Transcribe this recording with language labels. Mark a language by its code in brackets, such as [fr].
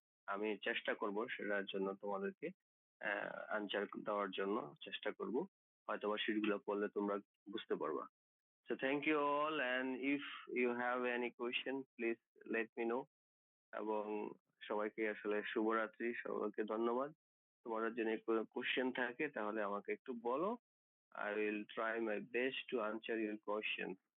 [bn] আমি চেষ্টা করব সেটার জন্য, তোমাদেরকে আনসার দেওয়ার জন্য চেষ্টা করব। হয়তোবা শীটগুলো পড়লে তোমরা বুঝতে পারবা। [en] So thank you all, and if you have any question, please let me know. [bn] এবং সবাইকে আসলে শুভরাত্রি, সবাইকে ধন্যবাদ। তোমাদের যদি কোনো কোশ্চেন থাকে তাহলে আমাকে একটু বলো। [en] I will try my best to answer your questions.